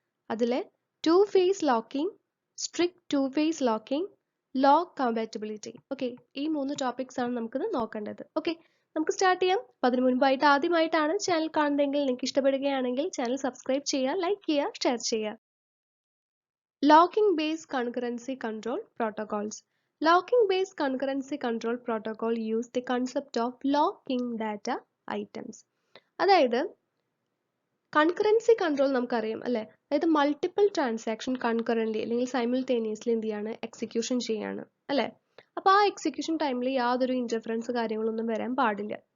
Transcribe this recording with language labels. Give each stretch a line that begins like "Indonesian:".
Malayalam: അതിലെ to face locking, strict to face locking, lock compatibility. Okay, ഈ 3 topics ആണ് നമുക്കിന്ന് നോക്കേണ്ടത്. ഓക്കെ, നമുക്ക് സ്റ്റാർട്ട് ചെയ്യാം. അപ്പോൾ അതിന് മുൻപായിട്ട് ആദ്യമായിട്ടാണ് ചാനൽ കാണുന്നതെങ്കിൽ നിങ്ങൾക്ക് ഇഷ്ടപ്പെടുകയാണെങ്കിൽ ചാനൽ സബ്സ്ക്രൈബ് ചെയ്യുക, ലൈക്ക് ചെയ്യുക, ഷെയർ ചെയ്യുക.
English: Locking based concurrency control protocols. Locking based concurrency control protocol use the concept of locking data items.
Malayalam: അതായത് കൺകറൻസി കൺട്രോൾ നമുക്കറിയാം അല്ലേ? അതായത് മൾട്ടിപ്പിൾ ട്രാൻസാക്ഷൻ കൺകറൻ്റ്ലി അല്ലെങ്കിൽ സൈമിൾട്ടേനിയസ്ലി എന്ത് ചെയ്യാണ്, എക്സിക്യൂഷൻ ചെയ്യാണ് അല്ലേ? അപ്പോൾ ആ എക്സിക്യൂഷൻ ടൈമിൽ യാതൊരു ഇൻ്റർഫറൻസ് കാര്യങ്ങളൊന്നും വരാൻ പാടില്ല.